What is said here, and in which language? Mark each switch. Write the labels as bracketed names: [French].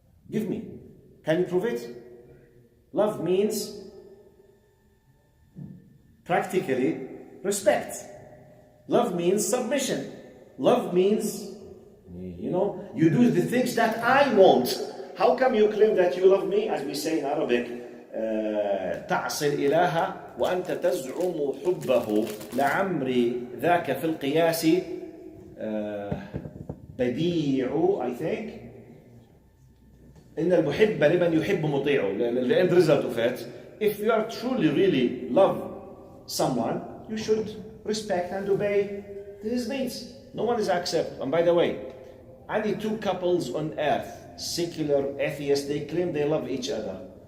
[English] Give me. Can you prove it? Love means practically respect. Love means submission. Love means, you do the things that I want. How come you claim that you love me? As we say in Arabic, [Arabic] تعصي الإله وأنت تزعم حبه لعمري ذاك في القياس بديع, [English] I think. [Arabic] إن المحب لمن يحب مطيعه. [English] The end result of it. If you are truly, really love someone, you should respect and obey his needs. No one is accept. And by the way, only two couples on earth, secular, atheists, they claim they love each other.